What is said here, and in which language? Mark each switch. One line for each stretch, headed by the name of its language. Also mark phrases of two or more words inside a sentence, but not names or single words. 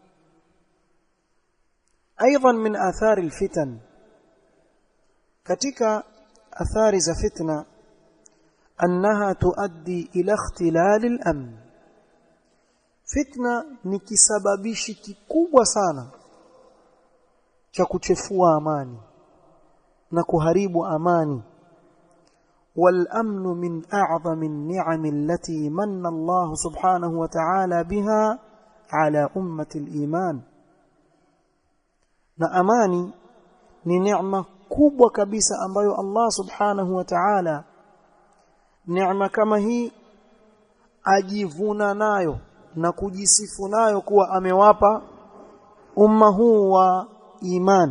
Arabic: أيضا من آثار الفتن,
Swahili: katika athari za fitna,
Arabic: أنها تؤدي إلى اختلال الأمن.
Swahili: Fitna ni kisababishi kikubwa sana cha kuchefua amani na kuharibu amani.
Arabic: والأمن من أعظم النعم التي منّ الله سبحانه وتعالى بها على أمة الإيمان.
Swahili: Na amani ni neema kubwa kabisa ambayo Allah
Arabic: سبحانه وتعالى,
Swahili: neema kama hii ajivuna nayo na kujisifu nayo kuwa amewapa umma huu wa iman.